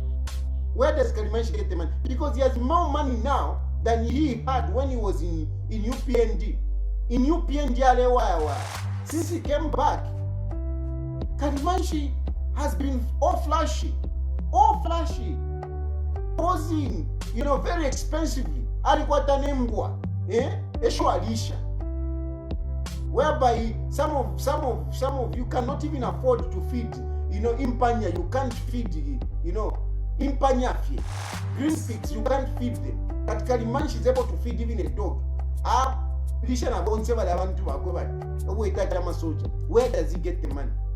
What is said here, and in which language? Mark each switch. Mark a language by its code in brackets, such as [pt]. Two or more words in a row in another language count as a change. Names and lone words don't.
[en] Where does Kalimanshi get the money? Because he has more money now than he had when he was in UPND. In UPND, since he came back, Kalimanshi has been all flashy, posing, very expensively. [bem] Alikwata nembwa, eshwalisha, [en] whereby some of you cannot even afford to feed, impanya. You can't feed, [bem] impanya fie. [en] Green pigs, you can't feed them. But Kalimanshi is able to feed even a dog. Where does he get the money?